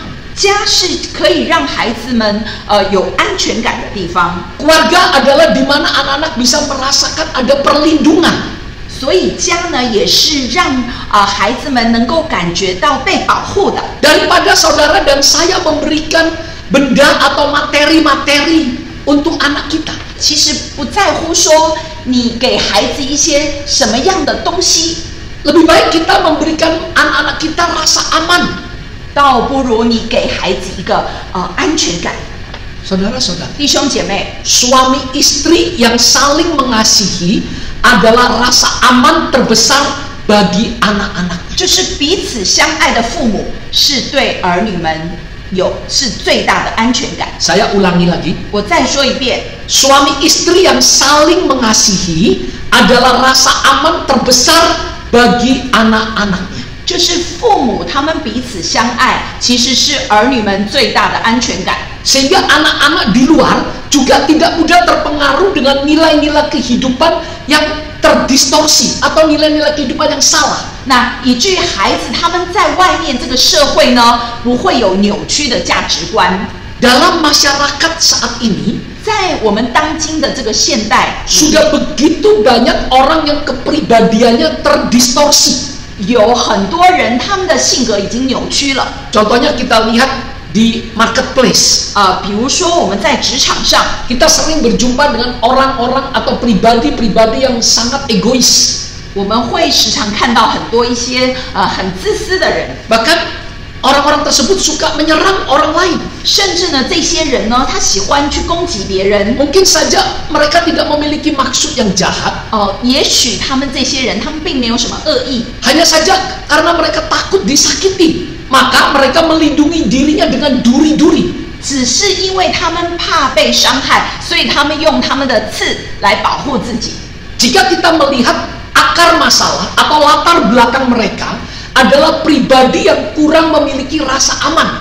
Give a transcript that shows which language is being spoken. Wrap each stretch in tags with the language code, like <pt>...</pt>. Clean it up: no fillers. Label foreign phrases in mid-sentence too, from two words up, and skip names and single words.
<zh>家是可以让孩子们有安全感的地方。</zh> <id>Keluarga adalah di mana anak-anak bisa merasakan ada perlindungan.</id> <zh>所以家呢，也是让孩子们能够感觉到被保护的。</zh> <id>Daripada saudara dan saya memberikan benda atau materi-materi untuk anak kita.</id> <zh>其实不在乎说你给孩子一些什么样的东西，</zh> <id>Lebih baik kita memberikan anak-anak kita rasa aman.</id> <zh>倒不如你给孩子一个安全感。</zh> <id>Saudara-saudara,</id> <zh>弟兄姐妹，</zh> <id>suami istri yang saling mengasihi adalah rasa aman terbesar bagi anak-anak.</id> <zh>就是彼此相爱的父母，是对儿女们是最大的安全感。</zh> <id>Saya ulangi lagi.</id> <zh>我再说一遍，</zh> <id>Suami istri yang saling mengasihi adalah rasa aman terbesar bagi anak-anaknya.</id> <zh>就是父母他们彼此相爱，其实是儿女们最大的安全感。</zh> <id>Sehingga anak-anak di luar juga tidak mudah terpengaruh dengan nilai-nilai kehidupan yang terdistorsi atau nilai-nilai kehidupan yang salah.</id> <zh>那以至于孩子他们在外面这个社会呢，不会有扭曲的价值观。</zh> <id>Dalam masyarakat saat ini</id> <zh>在我们当今的这个现代，</zh> <id>sudah begitu banyak orang yang kepribadiannya terdistorsi.</id> <zh>有很多人他们的性格已经扭曲了。</zh> <id>Contohnya kita lihat di marketplace.</id> <zh>比如说我们在职场上，</zh> <id>Kita sering berjumpa dengan orang-orang atau pribadi-pribadi yang sangat egois.</id> <zh>我们会时常看到很多一些很自私的人，</zh> <id>Bahkan orang-orang tersebut suka menyerang orang lain.</id> <zh>甚至呢，这些人呢，他喜欢去攻击别人。</zh> <id>Mungkin saja mereka tidak memiliki maksud yang jahat.</id> <zh>也许他们这些人，他们并没有什么恶意，</zh> <id>Hanya saja karena mereka takut disakiti, maka mereka melindungi dirinya dengan duri-duri.</id> <zh>只是因为他们怕被伤害，所以他们用他们的刺来保护自己。</zh> <id>Jika kita melihat akar masalah atau latar belakang mereka adalah pribadi yang kurang memiliki rasa aman.</id>